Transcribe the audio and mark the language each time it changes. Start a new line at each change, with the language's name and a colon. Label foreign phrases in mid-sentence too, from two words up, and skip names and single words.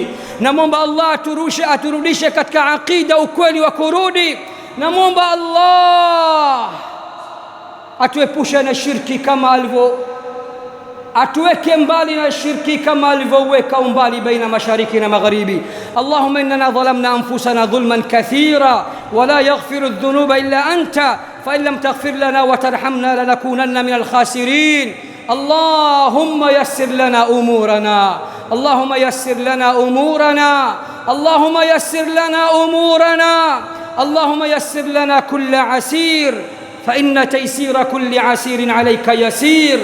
Swahili: Namwomba Allah aturudishe katika aqida, ukweli wa kurudi. Namwomba Allah atuepushe na shirki atuweke mbali na shirki kama alivyoweka umbali baina mashariki na magharibi.
Arabic: اللهم إننا ظلمنا أنفسنا ظلما كثيرا ولا يغفر الذنوب إلا أنت فإن لم تغفر لنا وترحمنا لنكونن من الخاسرين. اللهم يسر لنا أمورنا اللهم يسر لنا أمورنا اللهم يسر لنا أمورنا اللهم يسر لنا كل عسير فإن تيسير كل عسير عليك يسير.